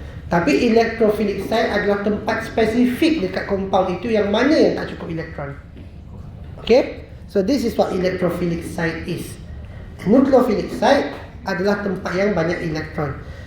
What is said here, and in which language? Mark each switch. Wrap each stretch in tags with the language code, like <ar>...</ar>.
<ms>Tapi electrophilic site adalah tempat spesifik dekat compound itu yang mana yang tak cukup elektron.</ms> <en>Okay, so this is what electrophilic site is.</en> <ms>Nucleophilic site adalah tempat yang banyak elektron.</ms>